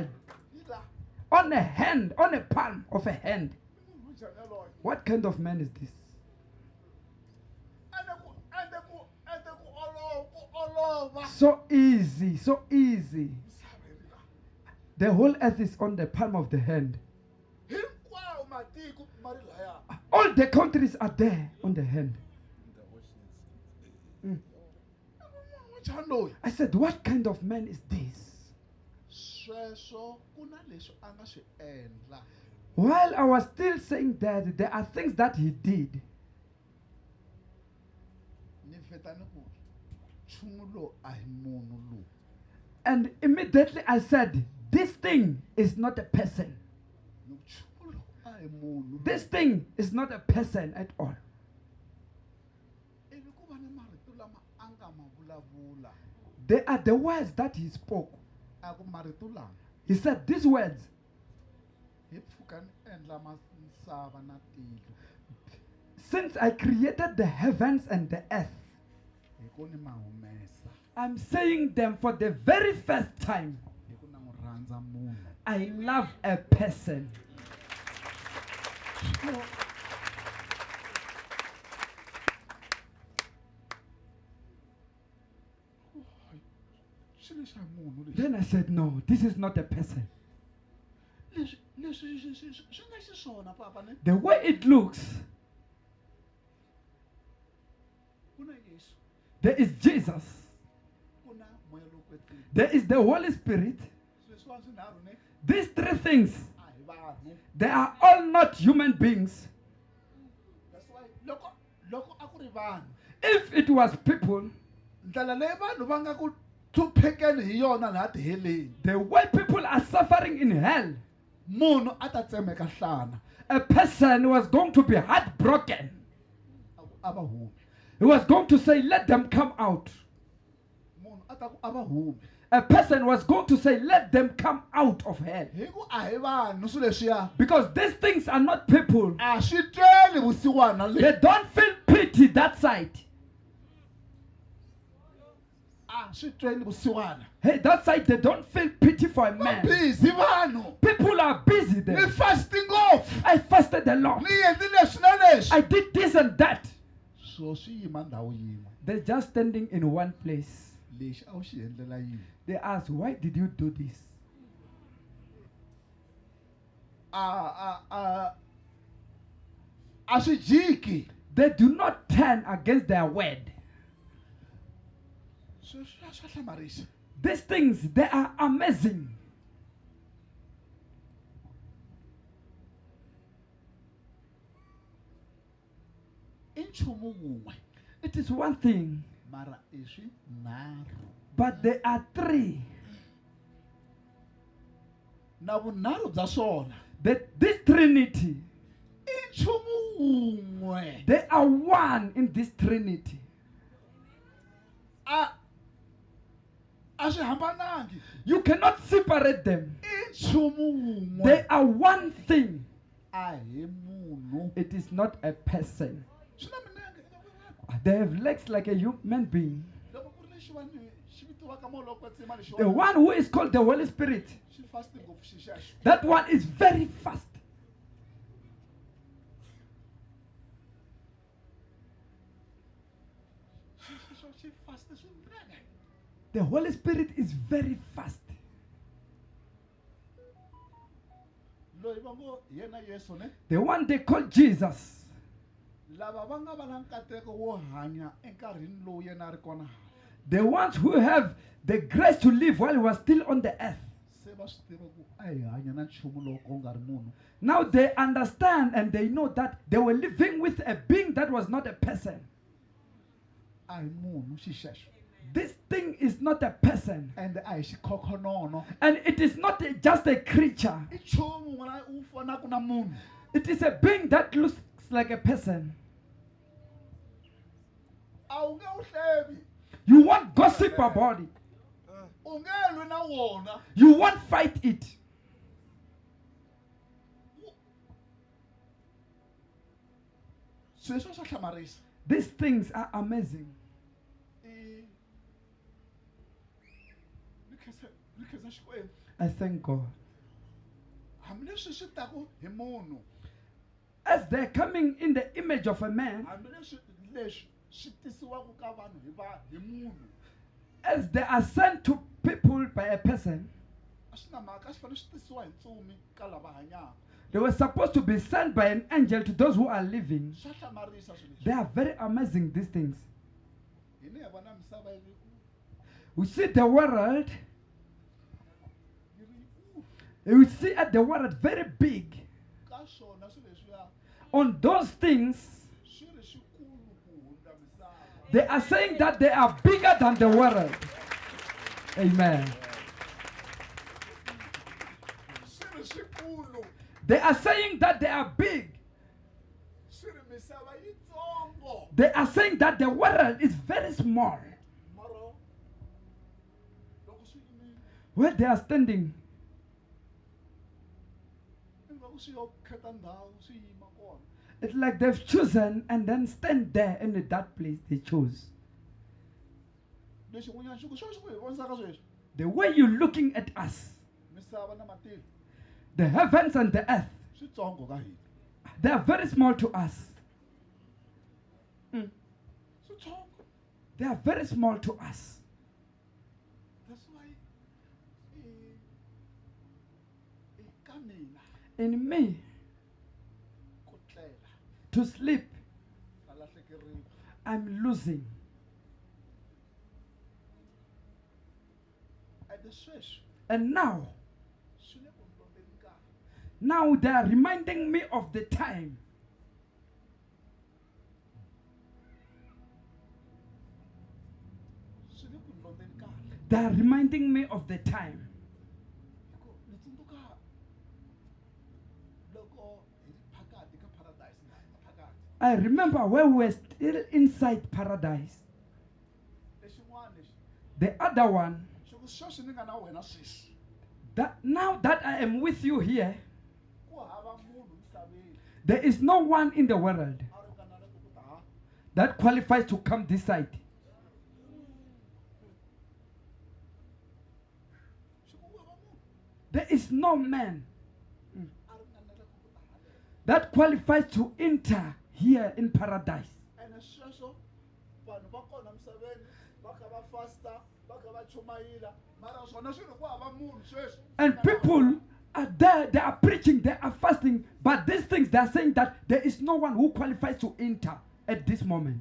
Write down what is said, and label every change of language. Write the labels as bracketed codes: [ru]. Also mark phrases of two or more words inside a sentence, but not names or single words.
[en] On a hand, on a palm of a hand. What kind of man is this? So easy, so easy. The whole earth is on the palm of the hand. [ts] hinkwawo matiko ma ri laya. [en] All the countries are there on the hand. Mm. [ts] N'wanchani loyi [en] I said, what kind of man is this? [ts] sweswo ku na leswi a nga swi endla. [en] While I was still saying that, there are things that he did. [ts] Ni vheta ni ku nchumu lowu a hi munhu lowu. [en] And immediately I said, this thing is not a person. [ts] Ni ku nchumu lowu a hi munhu. [en] This thing is not a person at all. [ts] Ivi ku va ni marito lama a nga ma vulavula. [en] They are the words that he spoke. [ts] A ku marito lama [en] He said these words, [ts] hi pfuka ni endla misava na tilo. [en] since I created the heavens and the earth, [ts] Hi ku ni ma humesa. [en] I'm saying them for the very first time. [ts] Hi ku na n'wi rhandza munhu. [en] I love a person. [ts] Xilo xa munhu lexi. [en] Then I said, no, this is not a person. [ts] Leswi swi nga xiswona papa ne. [en] The way it looks, [ts] Ku na Yesu. [en] there is Jesus, [ts] Ku na moya lowo kwetsima. [en] there is the Holy Spirit. [ts] Sweswiwani swinharhu ne. [en] These three things, [ts] A hi vanhu. [en] they are all not human beings. That's why [ts] loko a ku ri vanhu. [en] If it was people, [ts] Ndlela leyi vanhu va nga ku hluphekeni hi yona laha tiheleni. [en] the way people are suffering in hell, [ts] Munhu a ta tsemeka nhlana. [en] a person was going to be heartbroken. [ts] A va humi. [en] He was going to say, let them come out. [ts] Munhu a ta ku a va humi. [en] A person was going to say, let them come out of hell. [ts] Hi ku a hi vanhu swilo leswiya. [en] Because these things are not people. [ts] A swi tweli vusiwana [en] They [ts] lebyi. [en] don't feel pity that side. [ts] A swi tweli vusiwana. [en] Hey, that side, they don't feel pity for a [ts] Va [en] man. [ts] busy vanhu. [en] People are busy [ts] Ni [en] there. fasting off. I fasted a lot. [ts] Ni endli leswi na leswi. [en] I did this and that. [ts] So swi yima ndhawu yin'we. [en] They're just standing in one place. [ts] Lexi a wu xi endlela yini. [en] They ask, why did you do this? [ts] A swi jiki. [en] They do not turn against their word. [ts] Swa hlamarisa. [en] These things, they are amazing. [ts] I nchumu wun'we. [en] It is one thing, [ts] Mara i swinharhu. [en] but there are three. [ts] Na vunharhu bya swona. [en] This trinity, [ts] I nchumu wun'we. [en] they are one in this trinity. [ts] A swi hambanangi. [en] You cannot separate them. [ts] I nchumu [en] They [ts] wun'we. [en] are one thing. [ts] A hi munhu. [en] It is not a person. [ts] Swi na milenge. [en] They have legs like a human being. [ts] Loko ku ri lexiwani xi vitiwaka moya lowo kwetsima lexiwani. [en] The one who is called the Holy Spirit, [ts] Xi fasti ngopfu xi xexo. [en] that one is very fast. [ts] Xi fasti swinene. [en] The Holy Spirit is very fast. [ts] Loyi va ngo hi yena Yesu ne. [en] The one they call Jesus, [ts] Lava va nga va na nkateko wo hanya enkarhini lowu yena a ri kona. [en] the ones who have the grace to live while he was still on the earth. [ts] Se va swi tiva ku a hi hanya na nchumu lowu ko nga ri munhu. [en] Now they understand and they know that they were living with a being that was not a person. [ts] A hi munhu xi xexo. [en] This thing is not a person. [ts] Ende a hi xikhokhonono. [en] And it is not just a creature. [ts] I nchumu n'wana wu fanaka na munhu. [en] It is a being that looks like a person. [ts] A wu nge wu hlevi. [en] You won't gossip about it. [ts] U nge lwi na wona. [en] You won't fight it. [ts] Sweswo swa hlamarisa. [en] These things are amazing. [ts] Ni khensa Xikwembu. [en] I thank God. [ts] Hambileswi swi taku hi munhu. [en] As they're coming in the image of a man, [ts] Hambileswi leswi swi tisiwaka ka vanhu hi munhu. [en] as they are sent to people by a person, [ts] a swi na mhaka a swi fanele swi tisiwa hi ntsumi ka lava hanyaka. [en] They were supposed to be sent by an angel to those who are living. [ts] Swa hlamarisa swilo [en] They [ts] leswi. [en] are very amazing, these things. [ts] Hina hi vona misava yi ri [en] We see the world, [ts] yi ri yikulu. [en] we see at the world very big. [ts] Ka swona swilo leswiya [en] On those things, [ts] swi ri swikulu ku hundza misava. [en] they are saying that they are bigger than the world. Amen. [ts] Swi ri swikulu. [en] They are saying that they are big. [ts] Swi ri misava yitsongo. [en] They are saying that the world is very small. [ts] Mara loko swi yimile [en] Where they are standing, [ts] ingaku swi yo khetha ndhawu swi yima kona. [en] it's like they've chosen and then stand there in that place they chose. [ts] Leswi n'wanyana swi ku swi ku hi vonisaka sweswi. [en] The way you're looking at us, [ts] Misava na matilo [en] the heavens and the earth, [ts] switsongo ka hina. [en] they are very small to us. [ts] Switsongo. [en] They are very small to us. That's why [ts] ka mina [en] In me, [ts] ku tlela [en] to sleep, [ts] ka lahlekeriwa. [en] I'm losing. [ts] Ende sweswi [en] And now, [ts] swi le ku ndlondleni nkarhi. [en] now they are reminding me of the time. [ts] Swi le ku ndlondleni nkarhi. [en] They are reminding me of the time. [ts] Hikuva ni tsundzuka loko hi ri phakati ka paradise na hina phakati. [en] I remember when we were still inside paradise. [ts] Lexin'wana lexi [en] The other one, [ts] swi ku sweswi ni nga na wena sweswi [en] that now that I am with you here, [ts] ku hava munhu misaveni [en] there is no one in the world [ts] a ri ka na loko ku ta [en] that qualifies to come this side. [ts] swi ku hava munhu [en] There is no man [ts] a ri ka na loko ku ta haleno. [en] that qualifies to enter here in paradise. [ts] Ene sweswo vanhu va kona misaveni va kha va fasta va kha va chumayela mara swona swi ri ku hava munhu sweswi. [en] And people are there, they are preaching, they are fasting, but these things they are saying that there is no one who qualifies to enter at this moment.